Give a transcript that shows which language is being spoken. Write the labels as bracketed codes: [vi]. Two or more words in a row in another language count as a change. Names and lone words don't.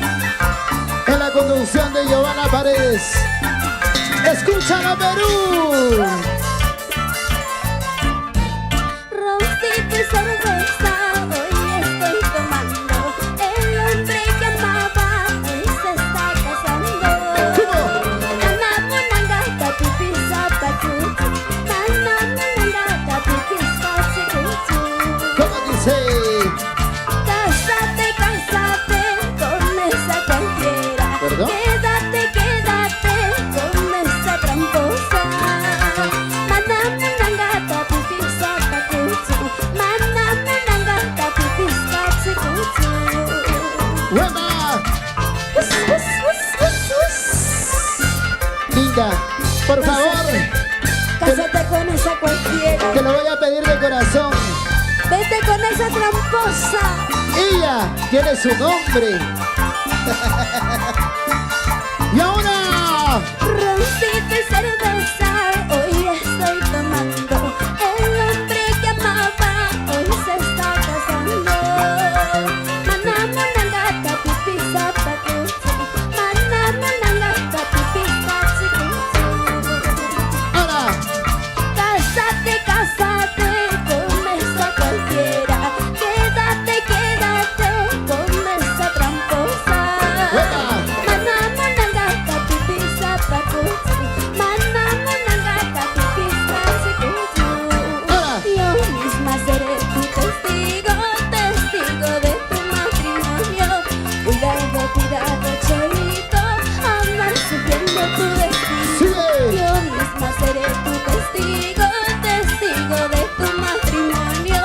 [es] En la conducción de Giovanna Paredes. ¡Escúchalo, Perú! Roncito y cerveza, hoy estoy tomando. El hombre que amaba, hoy se está casando. [qu] Nanamunangata, pipisa, pachuchu. Nanamunangata, pipisa, pachuchu. [es] ¿Cómo dice? Cásate, cásate con esa cualquiera. ¿Perdón? Quédate, quédate con esa tramposa. [qu] Manamunangata, pipisa, pachuchu. Manamunangata, pipisa, pachuchu. [es] ¡Hueva! Linda, por favor. Cásate con esa cualquiera. Te lo voy a pedir de corazón. Vete con esa tramposa. Ella tiene su nombre. Y ahora, Roncito y cerveza, hoy estoy tomando. El hombre que amaba, hoy se está casando. [qu] Manamunangata, pipisa, pachuchu. Manamunangata, pipisa, pachuchu. [es] ahora, Cásate, cásate con esa cualquiera. Quédate, quédate con esa tramposa. [qu] Manamunangata, pipisa, pachuchu. Manamunangata, pipisa, pachuchu. [es] Yo misma seré tu testigo, testigo de tu matrimonio. Cuidado, cuidado, cholito, amar sufriendo tu destino. Yo misma seré tu testigo, testigo de tu matrimonio.